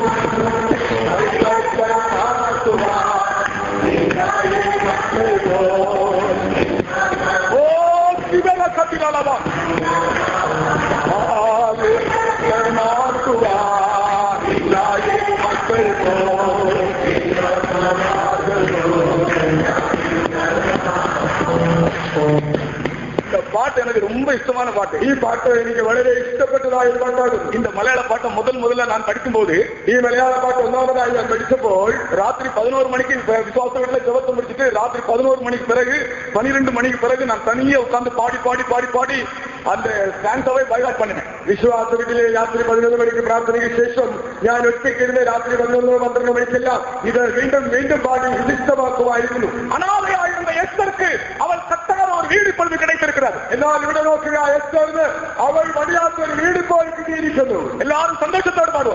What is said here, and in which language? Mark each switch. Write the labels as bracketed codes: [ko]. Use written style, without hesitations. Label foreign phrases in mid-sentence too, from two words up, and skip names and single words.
[ta] ஓ சிவன கத்தினாலவா இந்த பாட்டு எனக்கு ரொம்ப இஷ்டமான பாட்டு. [ml] ഈ പാട്ട് എനിക്ക് വളരെ ഇഷ്ടപ്പെട്ടതായ ഒരു പാട്ടാകും. [ta] இந்த மலையாள பாட்டை முதல்ல நான் படிக்கும்போது, [ml] ഈ മലയാള പാട്ട് ഒന്നാമതായി ഞാൻ പഠിച്ചപ്പോൾ [ta] ராத்திரி 11 மணிக்கு விசுவாச வீட்டுல ஜெபத்தை முடிச்சுட்டு ராத்திரி 11 மணிக்கு பிறகு 12 மணிக்கு பிறகு நான் தனியே உட்கார்ந்து பாடி பாடி பாடி பாடி அந்த ஸ்டான்ஸாவே பைகாட் பண்ணினேன். [ml] വിശ്വാസ വീട്ടിലെ രാത്രി 11 മണിക്ക് പ്രാർത്ഥനയ്ക്ക് ശേഷം ഞാൻ ഒറ്റയ്ക്കിരുന്ന് രാത്രി 11-12 മണിക്കെല്ലാം ഇത് വീണ്ടും വീണ്ടും പാടി പ്രതിഷ്ഠമാക്കുമായിരുന്നു. [ta] அனாதையாயிருந்த எஸ்தருக்கு அவள் கட்டண ஒரு வீடு இப்பொழுது கிடைத்திருக்கிறது. [ml] എന്നാൽ ഇവിടെ നോക്കുക, എസ്തറിന് അവൾ വടിയാത്ത ഒരു വീട് ഇപ്പോൾ കിട്ടിയിരിക്കുന്നു. [ta] எல்லாரும் சந்தோஷத்தோடு பாடுவோம்.